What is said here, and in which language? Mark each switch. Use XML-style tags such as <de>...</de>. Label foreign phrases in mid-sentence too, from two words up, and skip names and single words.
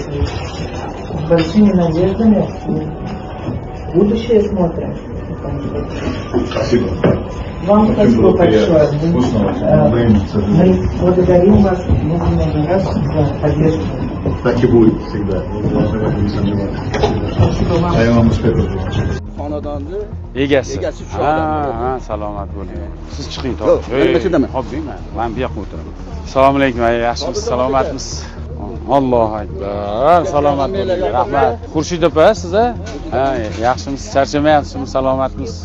<ru>И с большими надеждами в будущее смотрим. Спасибо. Вам Очень спасибо было приятно. большое. Вкусно. Мы благодарим вас много раз за поддержку. Так и будет всегда. Вы должны в этом не сомневаться. Спасибо вам. А я вам успехов.</ru> <uz>xonadonni Egasi. egasi shu Ha, odam. ha, salomat bo'ling. Siz chiqing, Yo'q, to'g'ri. men ko'chadaman. Xo'p, deyman. Men bu yoqqa o'tiraman. Assalomu alaykum, yaxshimisiz, salomatmisiz?</uz> <ar>الله أكبر.</ar> <uz>Salomat bo'ling. Rahmat. Xurshid opa, siz ha, yaxshimisiz, charchamayapsizmi, salomatmisiz?</uz>